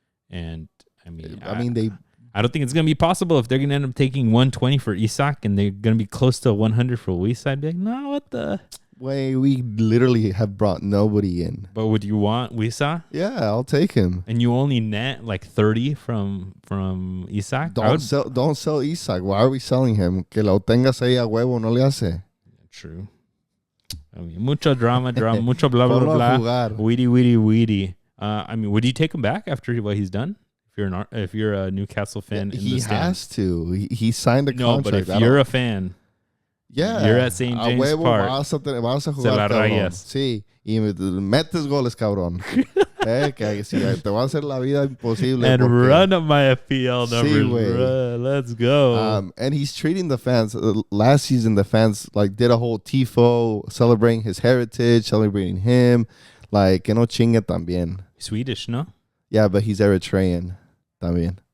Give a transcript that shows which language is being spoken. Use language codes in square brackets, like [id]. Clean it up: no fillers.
[en] And I mean, I don't think it's gonna be possible if they're gonna end up taking 120 for Isak, and they're gonna be close to 100 for Luis. I'd be like, no, what the? Way we literally have brought nobody in. But would you want Wisa? Yeah, I'll take him. And you only net like 30 from Isak? Don't sell Isak. Why are we selling him? [es] Que lo tengas ahí a huevo no le hace. [en] True. I mean, [es] mucho drama, mucho [en] blah blah blah. Weedy. I mean, would you take him back after what he's done? If you're a Newcastle fan, he has to. He signed a contract. But if you're a fan. Yeah. You're at St. James Park. [es] Vas a jugar, cabrón. Sí. Y metes goles, cabrón. Que si te va a hacer la vida imposible. [en] And run up my FPL numbers, bro. Let's go. And he's treating the fans. Last season, the fans did a whole tifo celebrating his heritage, celebrating him. [es] Que no chingue también. [en] Swedish, no? Yeah, but he's Eritrean también.